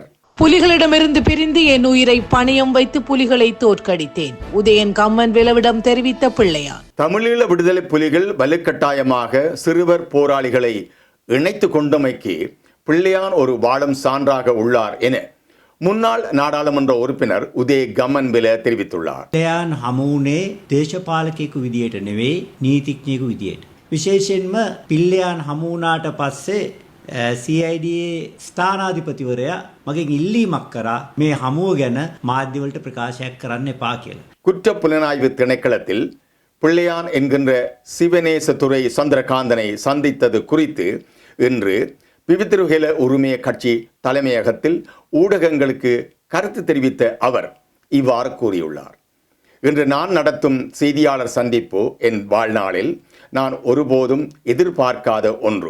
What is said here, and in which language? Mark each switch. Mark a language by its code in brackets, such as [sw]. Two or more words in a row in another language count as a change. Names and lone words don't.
[ta] புலிகளிடமிருந்து பிரிந்து என் உயிரை பணயம் வைத்து புலிகளை தோற்கடித்தேன், உதயன் கம்மன்வேலவிடம் தெரிவித்த பிள்ளையான். தமிழீழ விடுதலை புலிகள் வலுக்கட்டாயமாக சிறுவர் போராளிகளை இணைத்து கொண்டமைக்கு பிள்ளையான் ஒரு வாழும் சான்றாக உள்ளார் என முன்னாள் நாடாளுமன்ற உறுப்பினர் உதய கம்மன்வேல தெரிவித்துள்ளார். [si] பிள்ளையான் හමුුනේ දේශපාලකයෙකු විදියට නෙවෙයි නීතිඥයෙකු විදියට. විශේෂයෙන්ම පිල්ලයන් හමු වුණාට පස්සේ CID ස්ථානාධිපතිවරයා මගෙන් ඉල්ලීමක් කරා මේ හමුව ගැන මාධ්‍යවලට ප්‍රකාශයක් කරන්න එපා කියලා. [ta] குற்ற புலனாய்வு திணைக்களத்தில் பிள்ளையான் என்கின்ற சிவநேசதுரை சந்திரகாந்தனை சந்தித்தது குறித்து இன்று விவித்திருகேல உரிமைய கட்சி தலைமையகத்தில் ஊடகங்களுக்கு கருத்து தெரிவித்த அவர் இவ்வாறு கூறியுள்ளார். இன்று நான் நடத்தும் செய்தியாளர் சந்திப்பு என் வாழ்நாளில் நான் ஒருபோதும் எதிர்பார்க்காத ஒன்று.